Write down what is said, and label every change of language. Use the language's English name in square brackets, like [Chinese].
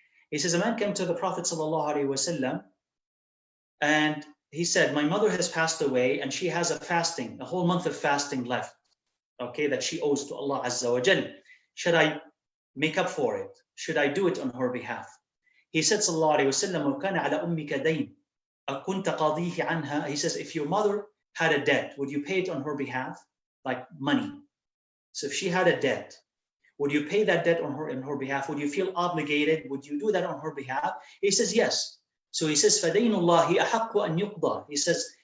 [English] He says, a man came to the Prophet sallallahu alaihi wasallam, and he said, my mother has passed away, and she has a whole month of fasting left, okay, that she owes to Allah Azza wa Jal. Should I make up for it? Should I do it on her behalf? He said, [Arabic] sallallahu alaihi wasallam, وَكَانَ عَلَى أُمِّكَ دَيْنٍ أَكُنْتَ قَضِيهِ عَنْهَا. [English] He says, if your mother had a debt, would you pay it on her behalf? Like money. So if she had a debt, would you pay that debt on her behalf? Would you feel obligated? Would you do that on her behalf? He says, yes. So he says, [Arabic] فَدَيْنُ اللَّهِ أَحَقُّ أَن يُقْضَى. [English] He says,